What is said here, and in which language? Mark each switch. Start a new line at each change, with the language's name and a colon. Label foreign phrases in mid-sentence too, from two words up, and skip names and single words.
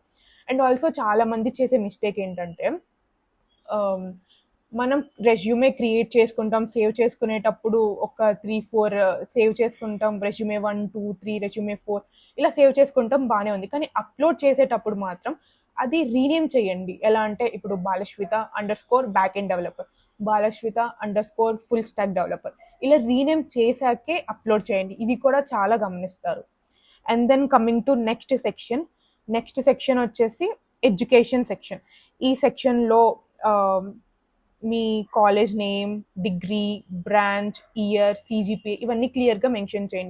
English: and also
Telugu: చాలామంది చేసే మిస్టేక్ ఏంటంటే మనం
English: resume create
Telugu: చేసుకుంటాం, సేవ్ చేసుకునేటప్పుడు ఒక 3-4 సేవ్ చేసుకుంటాం. రెజ్యూమే 1, 2, 3, రెజ్యూమే 4 ఇలా సేవ్ చేసుకుంటాం, బాగానే ఉంది. కానీ అప్లోడ్ చేసేటప్పుడు మాత్రం అది రీనేమ్ చేయండి. ఎలా అంటే ఇప్పుడు
English: balashvita_backend developer, balashvita_full stack developer
Telugu: ఇలా రీనేమ్ చేశాకే అప్లోడ్ చేయండి. ఇవి కూడా చాలా గమనిస్తారు.
English: and then coming to next section
Telugu: వచ్చేసి
English: education section.
Telugu: ఈ సెక్షన్లో మీ
English: college name, degree, branch, year, CGPA
Telugu: ఇవన్నీ క్లియర్గా మెన్షన్ చేయండి.